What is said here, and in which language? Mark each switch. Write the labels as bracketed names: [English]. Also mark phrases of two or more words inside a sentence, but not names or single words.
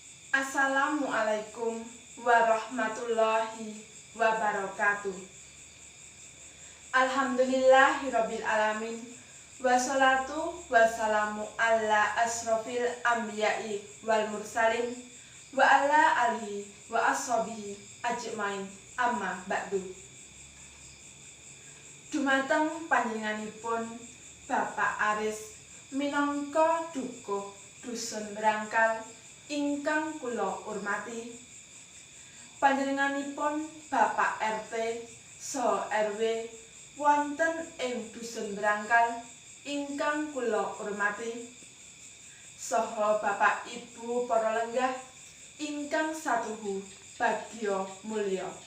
[Arabic] السلام عليكم ورحمة الله وبركاته. الحمد لله رب العالمين. والصلاة والسلام على أشرف الأنبياء والمرسلين وعلى آله وأصحابه أجمعين، أما بعد. [Javanese] Dumateng panjenenganipun Bapak Aris minangka dukuh dusun Brangkal ingkang kula urmati, panjenenganipun Bapak RT saha RW wonten ing dusun Brangkal ingkang kula urmati, saha Bapak Ibu para lenggah ingkang satuhu bagya mulya.